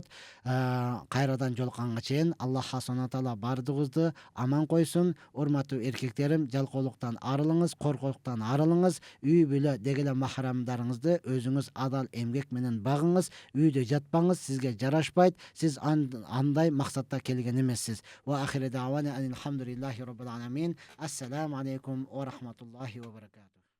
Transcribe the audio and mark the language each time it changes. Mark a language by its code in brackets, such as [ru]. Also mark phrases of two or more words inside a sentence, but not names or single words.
[ky] Кайрадан жолукканга чейин [ar] الله سبحانه تعالى [ky] бардыгыбызды аман койсун. Урматтуу эркектерим, жалкоолуктан арылыңыз, коркоктуктан арылыңыз. Үй бүлө деги эле махрамдарыңызды өзүңүз адал эмгек менен багыңыз. Үйдө жатпаңыз, сизге жарашпайт. Сиз андай максатта келген эмессиз. [ar] وآخر دعوانا الحمد لله رب العالمين. السلام عليكم ورحمة الله وبركاته.